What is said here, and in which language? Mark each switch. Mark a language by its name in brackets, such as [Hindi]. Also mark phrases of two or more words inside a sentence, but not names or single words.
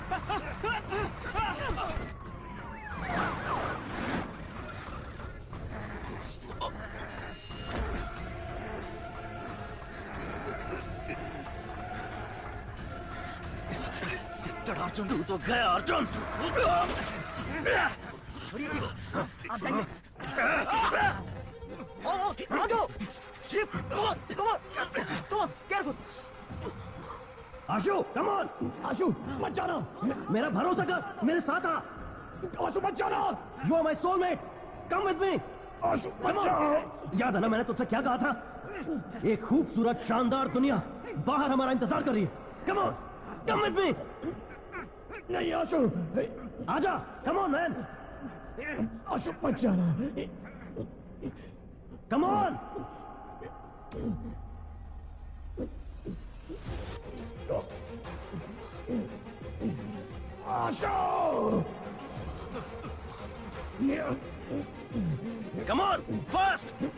[Hindi] अर्जुन, तू तो गया अर्जुन। छोड़िए जी, आप जाइए। आ जाओ, शिव, [English] come on, careful। आशु, come on, [Hindi] आशु, मत जाना, मेरा भरोसा कर, मेरे साथ आ। आशु मत जाना, [English] you are my soulmate, come with me। [Hindi] आशु मत जाओ। याद है ना मैंने तुझसे क्या कहा था? एक खूबसूरत शानदार दुनिया बाहर हमारा इंतजार कर रही है। [English] Come on, come with me। [Hindi] नहीं आशु, आजा, [English] come on man। [Hindi] आशु मत जाना, [English] come on। Asho! Come on, fast!